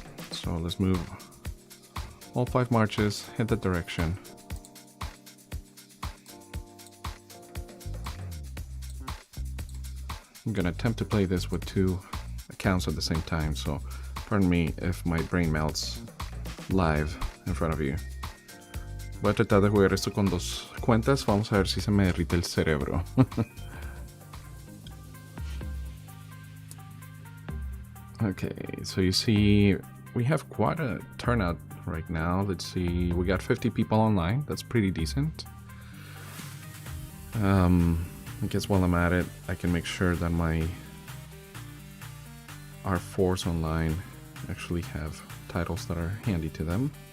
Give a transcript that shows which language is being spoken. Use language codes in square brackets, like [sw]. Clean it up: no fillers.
[en] So let's move all 5 marches, hit that direction. I'm gonna attempt to play this with 2 accounts at the same time, so pardon me if my brain melts live in front of you. [es] Voy a tratar de jugar esto con 2 cuentas, vamos a ver si se me derrite el cerebro. [en] Okay, so you see we have quite a turnout right now. Let's see, we got 50 people online, that's pretty decent. I guess while I'm at it, I can make sure that our force online actually have titles that are handy to them.